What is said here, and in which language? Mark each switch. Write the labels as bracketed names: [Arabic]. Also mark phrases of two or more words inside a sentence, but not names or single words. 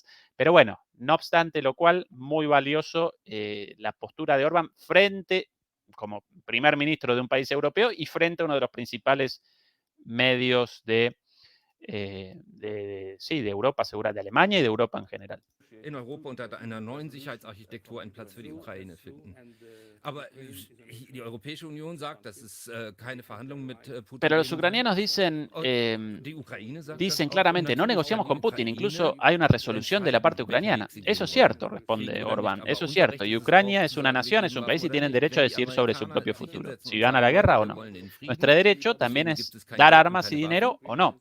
[Spanish] Pero bueno, no obstante lo cual, muy valioso la postura de Orbán frente, como primer ministro de un país europeo y frente a uno de los principales medios de Europa, segura, de Alemania y de Europa en general. [German] In Europa unter einer neuen Sicherheitsarchitektur einen Platz für die Ukraine finden. Aber die Europäische Union sagt, dass es keine Verhandlungen mit Putin. [Spanish] Pero los ucranianos dicen claramente, no negociamos con Putin, incluso hay una resolución de la parte ucraniana. Eso es cierto, responde Orbán, eso es cierto. Y Ucrania es una nación, es un país y tienen derecho a decidir sobre su propio futuro, si gana la guerra o no. Nuestro derecho también es dar armas y dinero o no.